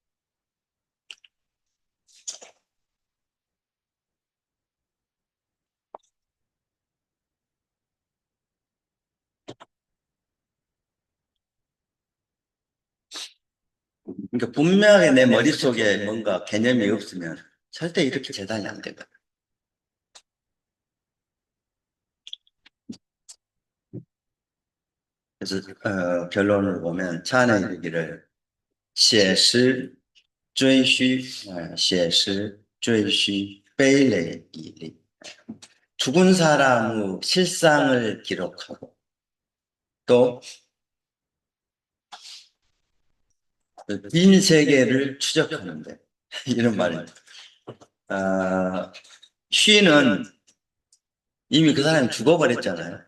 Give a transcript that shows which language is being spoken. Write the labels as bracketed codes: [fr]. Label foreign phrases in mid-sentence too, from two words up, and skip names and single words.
[ko] 그러니까 분명하게 내 머릿속에 뭔가 개념이 없으면 절대 이렇게 재단이 안 되거든. 그래서 결론을 보면 찬의 이르기를 [zh] 写实追虚写实追虚悲泪以立. [ko] 죽은 사람의 실상을 기록하고 또 빈 세계를 추적하는데 이런 말입니다. 쉬는 이미 그 사람이 죽어버렸잖아요.